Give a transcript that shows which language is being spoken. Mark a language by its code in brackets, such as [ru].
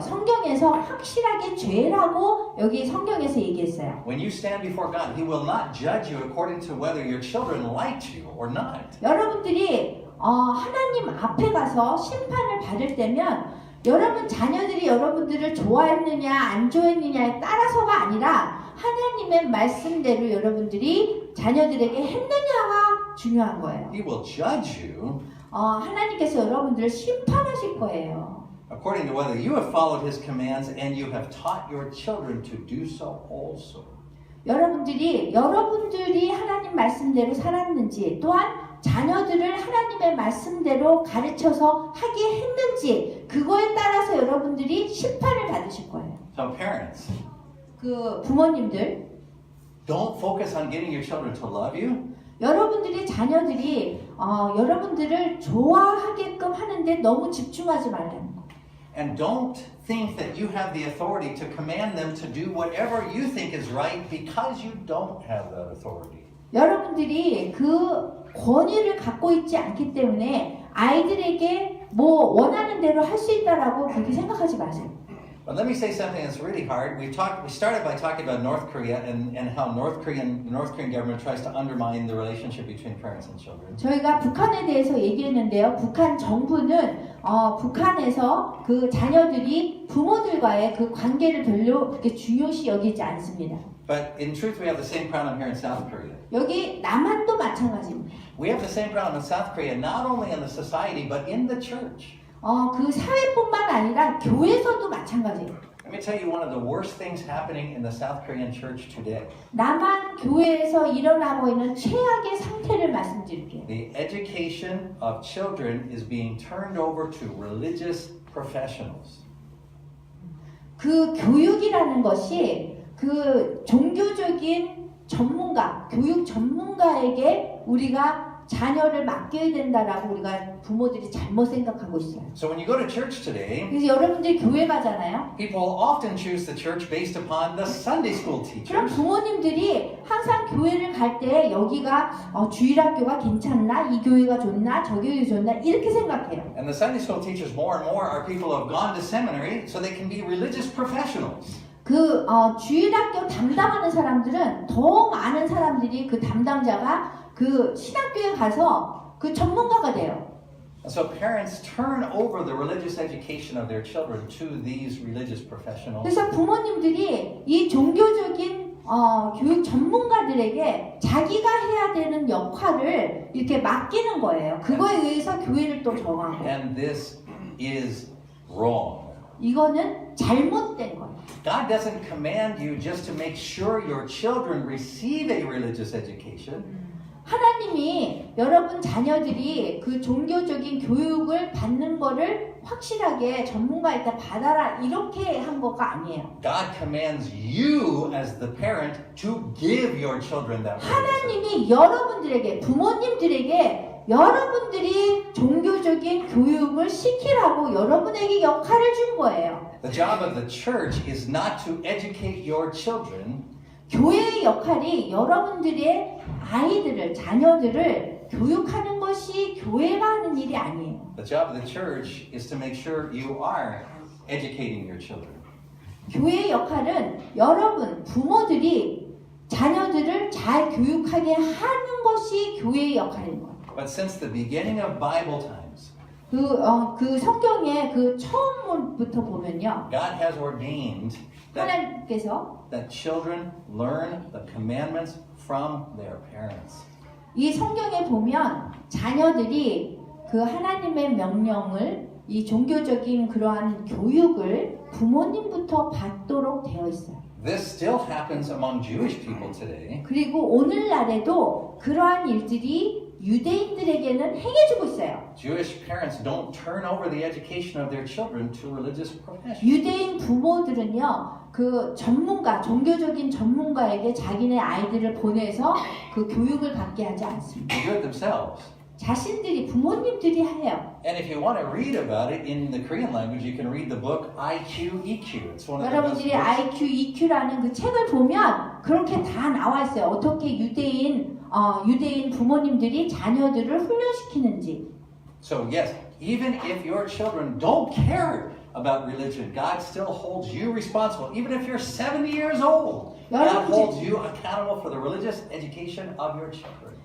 [ko] 성경에서 확실하게 죄라고 여기 성경에서 얘기했어요. [en] When you stand before God, He will not judge you according to whether your children liked you or not. [ko] 여러분들이 하나님 앞에 가서 심판을 받을 때면 여러분 자녀들이 여러분들을 좋아했느냐 안 좋아했느냐에 따라서가 아니라 하나님의 말씀대로 여러분들이 자녀들에게 했느냐가 중요한 거예요. [en] He will judge you [ko] 하나님께서 여러분들을 심판하실 거예요. [en] according to whether you have followed His commands and you have taught your children to do so also. [ko] 여러분들이 하나님 말씀대로 살았는지 또한 자녀들을 하나님의 말씀대로 가르쳐서 하게 했는지 그거에 따라서 여러분들이 심판을 받으실 거예요. [en] So parents, [ko] 그 부모님들 [en] don't focus on getting your children to love you. [ko] 여러분들이 자녀들이 여러분들을 좋아하게끔 하는데 너무 집중하지 말라는 거. [en] And don't think that you have the authority to command them to do whatever you think is right because you don't have that authority. [ko] 여러분들이 그 권위를 갖고 있지 않기 때문에 아이들에게 뭐 원하는 대로 할 수 있다라고 그렇게 생각하지 마세요. [en] But let me say something that's really hard. We started by talking about North Korea and how the North Korean government tries to undermine the relationship between parents and children. [ko] 저희가 북한에 대해서 얘기했는데요. 북한 정부는 북한에서 그 자녀들이 부모들과의 그 관계를 별로 그렇게 중요시 여기지 않습니다. [en] But in truth, we have the same problem here in South Korea. [ko] 여기 남한도 마찬가지입니다. [en] We have the same problem in South Korea, not only in the society, but in the church. [ko] 그 사회뿐만 아니라 교회에서도 마찬가지예요. [en] Let me tell you one of the worst things happening in the South Korean church today. [ko] 남한 교회에서 일어나고 있는 최악의 상태를 말씀드릴게요. [en] The education of children is being turned over to religious professionals. [ko] 그 교육이라는 것이 그 종교적인 전문가, 교육 전문가에게 우리가 자녀를 맡겨야 된다라고 우리가 부모들이 잘못 생각하고 있어요. [en] So when you go to church today, [ko] 그래서 여러분들이 교회 가잖아요. [en] people often choose the church based upon the Sunday school [ko] 그럼 [en] teachers. [ko] 부모님들이 항상 교회를 갈 때 여기가 주일학교가 괜찮나? 이 교회가 좋나? 저 교회가 좋나? 이렇게 생각해요. [en] And the Sunday school teachers more and more are people who have gone to seminary so they can be religious professionals. [ko] 그 주일학교 담당하는 사람들은 더 많은 사람들이 그 담당자가 그 신학교에 가서 그 전문가가 돼요. [en] And so parents turn over the religious education of their children to these religious professionals. [ko] 그래서 부모님들이 이 종교적인 교육 전문가들에게 자기가 해야 되는 역할을 이렇게 맡기는 거예요. 그거에 의해서 교회를 또 정하고. [en] And this is wrong. [ko] 이거는 잘못된 거예요. [en] God doesn't command you just to make sure your children receive a religious education. [ko] 하나님이 여러분 자녀들이 그 종교적인 교육을 받는 거를 확실하게 전문가에다 받아라 이렇게 한 거가 아니에요. [en] God commands you as the parent to give your children that religious education. [ko] 하나님이 여러분들에게 부모님들에게 여러분들이 종교적인 교육을 시키라고 여러분에게 역할을 준 거예요. [en] The job of the church is not to educate your children. [ko] 교회의 역할이 여러분들의 아이들을, 자녀들을 교육하는 것이 교회가 하는 일이 아니에요. [en] The job of the church is to make sure you are educating your children. [ko] 교회의 역할은 여러분, 부모들이 자녀들을 잘 교육하게 하는 것이 교회의 역할인 거예요. [en] But since the beginning of Bible times, [ko] 그 성경의 그 처음부터 보면요. [en] God has ordained [ko] 하나님께서 [en] that children learn the commandments from their parents. [ko] 이 성경에 보면 자녀들이 그 하나님의 명령을 이 종교적인 그러한 교육을 부모님부터 받도록 되어 있어요. [en] This still happens among Jewish people today. [ko] 그리고 오늘날에도 그러한 일들이 유대인들에게는 행해주고 있어요. [en] Jewish parents don't turn over the education of their children to religious professionals. [ko] 유대인 부모들은요, 그 전문가, 종교적인 전문가에게 자기네 아이들을 보내서 그 교육을 받게 하지 않습니다. [en] They do it themselves. [ko] 자신들이, 부모님들이 해요. [en] And if you want to read about it in the Korean language, you can read the book IQ, EQ. It's one of the best [ko] 여러분들이 [en] books. [ko] IQ, EQ라는 그 책을 보면 그렇게 다 나와 있어요. 어떻게 유대인 부모님들이 자녀들을 훈련시키는지. [en] So yes, even if your children don't care about religion, God still holds you responsible. Even if you're 70 years old, God holds you accountable for the religious education of your children.